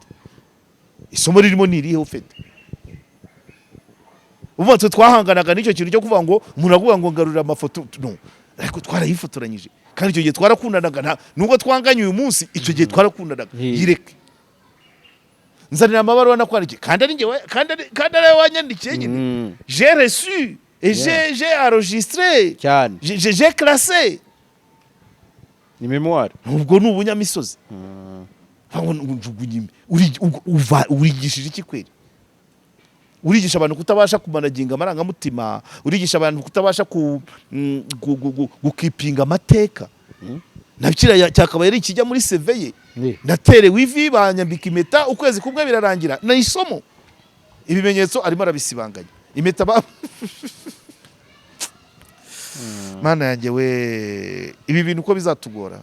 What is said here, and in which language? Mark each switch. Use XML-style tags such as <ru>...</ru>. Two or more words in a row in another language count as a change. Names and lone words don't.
<rw>Isomo ririmo nirihe ufite. Ubu twahanganaga n'icyo kintu cyo kuvuga ngo umuntu avuga ngo ngarurira amafoto no. Ariko twarayifotoranyije kandi icyo gihe twarakundanaga nubwo twanganye uyu munsi icyo gihe twarakundanaga yireke nzanira amabaruwa nakwandikiye kandi ari ngewe kandi ari wanyandikiye nyine</rw> <fr>j'ai reçu et j'ai enregistré j'ai classé</fr> <rw>ni mémoire. ubwo ni ubunyamisozi urigishije iki kweri? Urigisha abantu kutabasha kumanaginga amarangamutima, urigisha abantu kutabasha gukipinga amateka. na kiriya cyakabaye ari ikijya muri CV ye naterewe ivi banyambika impeta ukwezi kumwe birarangira na isomo ibimenyetso arimo arabisibanganya impeta mana yanjye we ibi bintu uko bizatugora</rw>